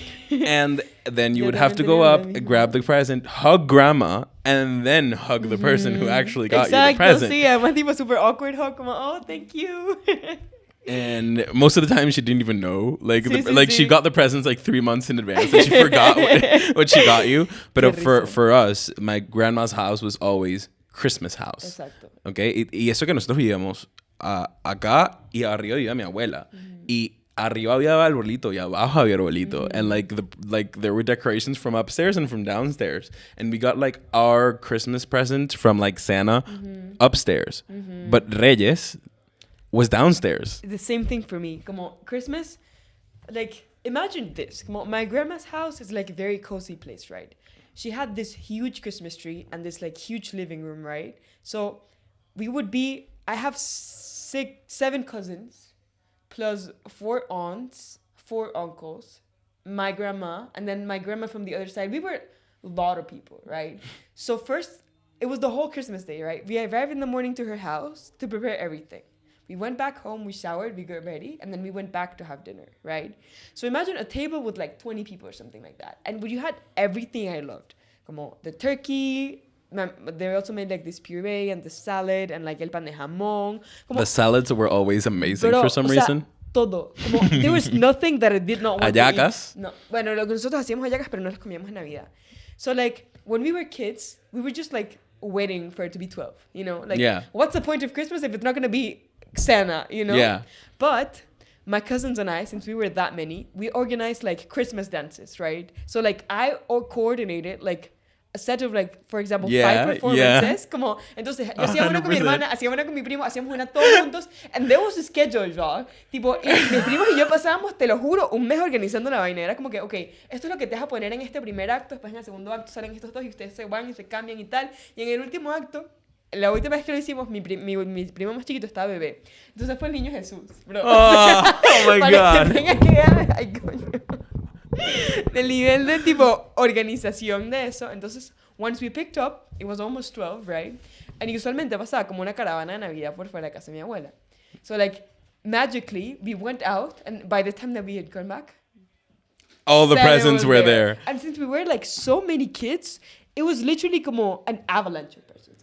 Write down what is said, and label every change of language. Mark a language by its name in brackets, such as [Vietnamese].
[English] And then you would have to go up, grab the present, hug grandma, and then hug the person who actually got you the present. Sí, además tipo super awkward hug, como, oh, thank you. And most of the time she didn't even know. She got the presents like 3 months in advance and she forgot what she got you. But for us, my grandma's house was always Christmas house. [Spanish] Exacto. [English] Okay? [Spanish] Y eso que nosotros vivíamos acá y arriba vivía mi abuela. Y arriba había arbolito y abajo había arbolito. [English] And there were decorations from upstairs and from downstairs. And we got like our Christmas present from like Santa upstairs. But Reyes was downstairs. The same thing for me. Como Christmas, like imagine this. Como my grandma's house is like a very cozy place, right? She had this huge Christmas tree and this like huge living room, right? So I have 7 cousins, plus 4 aunts, 4 uncles, my grandma, and then my grandma from the other side. We were a lot of people, right? So first, it was the whole Christmas day, right? We arrived in the morning to her house to prepare everything. We went back home, we showered, we got ready, and then we went back to have dinner, right? So imagine a table with like 20 people or something like that. And you had everything I loved. Como the turkey, they also made like this puree and the salad and like el pan de jamón. Como, the salads were always amazing for some reason. [Spanish] Todo. [English] Como, there was nothing that I did not want [Spanish] hallacas? [English] to eat. No. [Spanish] Bueno, nosotros hacíamos hallacas, pero no las comíamos en Navidad. [English] So like, when we were kids, we were just like waiting for it to be 12, you know? Like, what's the point of Christmas if it's not going to be Santa, you know? Yeah. But my cousins and I, since we were that many, we organized like Christmas dances, right? So like I coordinated like a set of like, for example, 5 performances. [Spanish] Como, entonces yo hacía una con mi hermana, hacía una con mi primo, hacíamos una todos juntos. [English] And there was a schedule, y'all. [Spanish] Tipo, y mis primos y yo pasábamos, te lo juro, un mes organizando la vaina. Era como que, ok, esto es lo que te vas a poner en este primer acto, después en el segundo acto salen estos dos y ustedes se van y se cambian y tal. Y en el último acto, la última vez que lo hicimos, mi primo más chiquito estaba bebé. Entonces fue el niño Jesús, bro. [English] Oh my God. [Spanish] Ay, coño. Del nivel de tipo organización de eso. [English] Entonces, once we picked up, it was almost 12, right? [Spanish] And usualmente pasaba como una caravana de Navidad por fuera de casa de mi abuela. [English] So like, magically, we went out, and by the time that we had gone back, all the presents were there. And since we were like so many kids, it was literally como an avalanche of presents.